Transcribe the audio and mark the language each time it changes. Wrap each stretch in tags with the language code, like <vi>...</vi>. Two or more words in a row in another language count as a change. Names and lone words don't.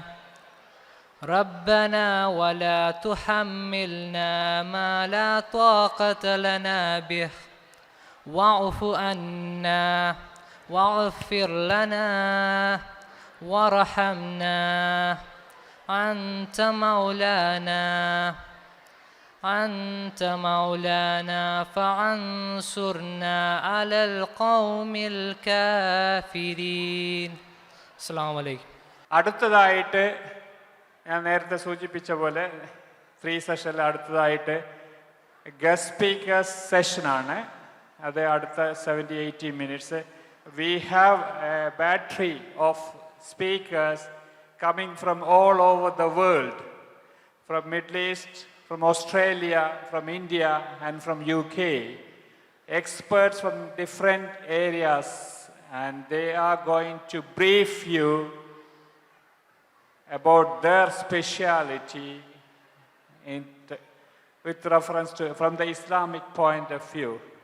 <ar>ربنا ولا تحملنا ما لا طاقة لنا به واعف عنا واغفر لنا وارحمنا أنت مولانا فانصرنا على القوم الكافرين. السلام عليكم.</ar> <ml>അടുത്തതായിട്ട് ഞാൻ നേരത്തെ സൂചിപ്പിച്ച പോലെ</ml> <en>free sessionil</en> <ml>അടുത്തതായിട്ട്</ml> <en>guest speakers</en> <ml>സെഷനാണ്. അത് അടുത്ത 70-80 മിനിറ്റ്സ്.</ml> <en>We have a battery of speakers coming from all over the world, from Middle East, from Australia, from India and from UK. Experts from different areas, and they are going to brief you about their speciality with reference to from the Islamic point of view.</en>